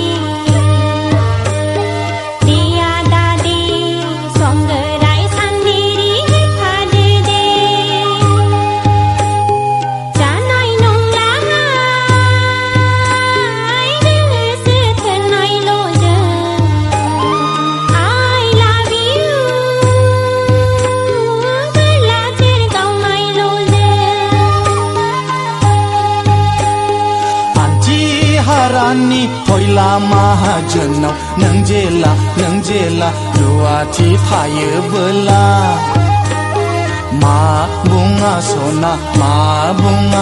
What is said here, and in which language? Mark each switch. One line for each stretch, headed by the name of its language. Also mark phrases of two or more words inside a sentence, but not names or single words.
Bodo: आदा दे संगोराय सान्दिरि होखादो दे जानाय नंलाहाय गोसो थोनायल' जों
English: I love you
Bodo: बेलाथेर गावनायल' जों आन्थि हारानि थयला माहाजोनाव नों जेला रुवाथि थायोबोला मा बुङा सना मा बुङा